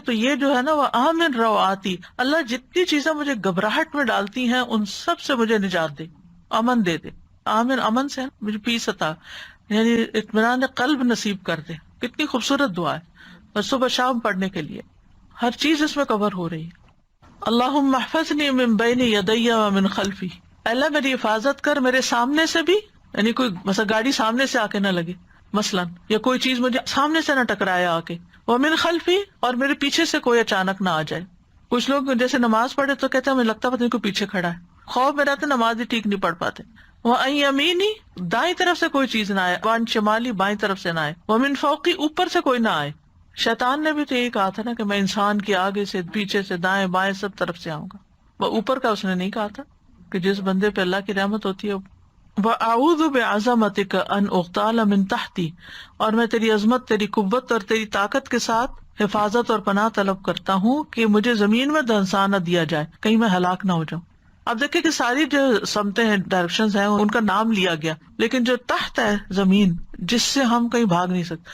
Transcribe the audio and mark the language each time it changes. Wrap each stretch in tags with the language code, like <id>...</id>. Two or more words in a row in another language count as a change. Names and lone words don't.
<ur>تو یہ جو ہے نا وہ</ur> <ar>آمن رواتی،</ar> <ur>اللہ جتنی چیزیں مجھے گھبراہٹ میں ڈالتی ہیں ان سب سے مجھے نجات دے، امن دے دے۔ آمن امن سے مجھے پیس عطا، یعنی اطمینان قلب نصیب کر دے. کتنی خوبصورت دعا ہے، اور صبح شام پڑھنے کے لیے ہر چیز اس میں کور ہو رہی ہے.</ur> <ar>اللہم احفظنی من بین یدی ومن خلفی،</ar> <ur>اللہ میری حفاظت کر میرے سامنے سے بھی، یعنی کوئی مثلا گاڑی سامنے سے آ کے نہ لگے مثلا، یا کوئی چیز مجھے سامنے سے نہ ٹکرائے آ کے،</ur> <ar>ومن خلفی،</ar> <ur>اور میرے پیچھے سے کوئی اچانک نہ آ جائے. کچھ لوگ جیسے نماز پڑھے تو کہتے ہیں ہمیں لگتا پتہ نہیں کوئی پیچھے کھڑا ہے، خوف میں رہتے نماز ہی ٹھیک نہیں پڑھ پاتے.</ur> <ar>وَعَنْ یمینی،</ar> <ur>دائیں طرف سے کوئی چیز نہ آئے،</ur> <ar>وَعَنْ شمالی،</ar> <ur>بائیں طرف سے نہ آئے،</ur> <ar>وَمِنْ فَوْقی،</ar> <ur>اوپر سے کوئی نہ آئے. شیطان نے بھی تو یہی کہا تھا نا کہ میں انسان کے آگے سے، پیچھے سے، دائیں بائیں سب طرف سے آؤں گا. وہ اوپر کا اس نے نہیں کہا تھا کہ جس بندے پہ اللہ کی رحمت ہوتی ہے.</ur> <ar>وَأَعُوذُ بِعَظَمَتِكَ أَنْ أُغْتَالَ مِنْ تَحْتِي،</ar> <ur>اور میں تیری عظمت، تیری قوت اور تیری طاقت کے ساتھ حفاظت اور پناہ طلب کرتا ہوں کہ مجھے زمین میں دھنسا نہ دیا جائے، کہیں میں ہلاک نہ ہو جاؤں. اب دیکھیں کہ ساری جو سمتیں ہیں، ڈائریکشنز ہیں، ان کا نام لیا گیا، لیکن جو تحت ہے زمین، جس سے ہم کہیں بھاگ نہیں سکتے.</ur>